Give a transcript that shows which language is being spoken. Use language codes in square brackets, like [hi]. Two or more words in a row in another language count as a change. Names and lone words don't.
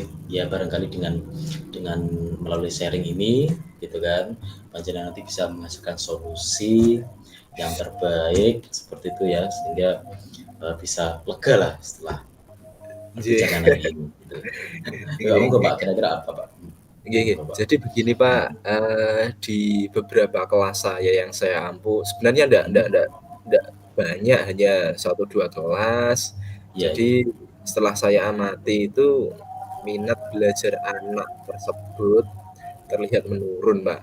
[id] Ya barangkali dengan melalui sharing ini, gitu kan, panjenengan nanti bisa menghasilkan solusi yang terbaik seperti itu ya, sehingga bisa lega lah setelah perbincangan hari ini. Gitu. Kamu ke Pak, kira-kira apa Pak? [jv] Nggih nggih. [id] Monggo, Pak. Jadi begini Pak, di beberapa kelas saya yang saya ampu, sebenarnya ndak banyak, hanya satu 2 kelas. Iya, iya. Jadi setelah saya amati itu, minat belajar anak tersebut terlihat menurun, Pak.